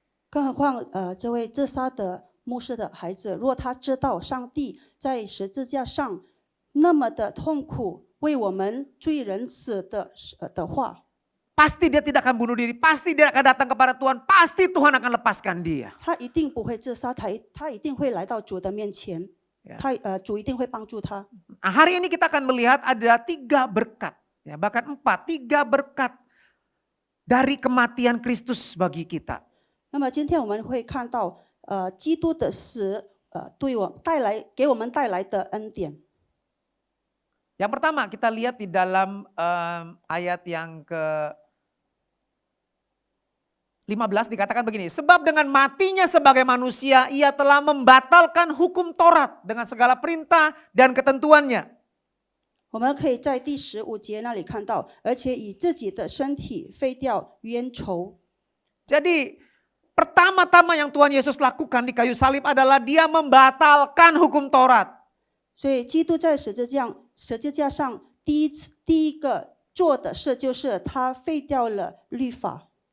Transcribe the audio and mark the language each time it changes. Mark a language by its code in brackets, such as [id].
[zh] 更何况这位自杀的牧师的孩子，如果他知道上帝在十字架上那么的痛苦，为我们罪人死的话， [id] Pasti dia tidak akan bunuh diri, pasti dia akan datang kepada Tuhan, pasti Tuhan akan lepaskan dia. [zh] 他一定不会自杀，他一定会来到主的面前， [id] Ya. [zh] 主一定会帮助他。 [id] Nah, hari ini kita akan melihat ada 3 berkat, ya, bahkan 3 berkat dari kematian Kristus bagi kita. [zh] 那么今天我们会看到，基督的死，给我们带来的恩典。 [id] Yang pertama kita lihat di dalam ayat yang ke-15 dikatakan begini. Sebab dengan matinya sebagai manusia ia telah membatalkan hukum Taurat dengan segala perintah dan ketentuannya. [zh] 我们可以在第15节那里看到，而且以自己的身体废掉冤仇。 [id] Jadi pertama-tama yang Tuhan Yesus lakukan di kayu salib adalah dia membatalkan hukum Taurat. [zh] 所以基督在十字架上第一个做的事就是他废掉了律法。